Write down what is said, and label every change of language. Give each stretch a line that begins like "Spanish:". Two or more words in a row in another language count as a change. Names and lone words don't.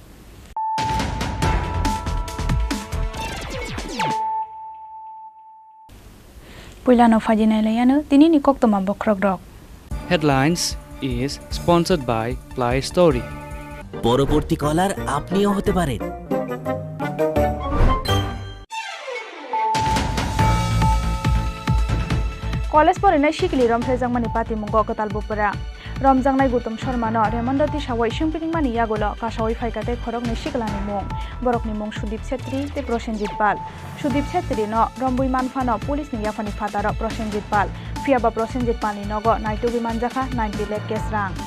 Kok Borok: पुइलानो फाजिनायलायानो दिनैनि कक्तमा बख्रक रक
English: Headlines is sponsored by Play Story.
Bangla: পরবর্তী কলার আপনিও হতে পারেন।
Kok Borok: कलेज फरायनाय सिखिलि रमफ्रायजांमानि पाति मुंग गतालबुपरा रमजांनाय गौतम शर्मानो रेमंडति सावै सिंपिंमानि यागुल कासावै फाइकाते खरकनि सिखलानि मुं बरकनि मुं सुदीप छेत्री ते प्रसेनजित पाल सुदीप छेत्री न रम्बुइ मानफानो पुलिसनि याफानि फादार प्रसेनजित पाल फियाबा प्रसेनजित पालनि नग नाइटुबि मानजाखा 90 लाख केस रां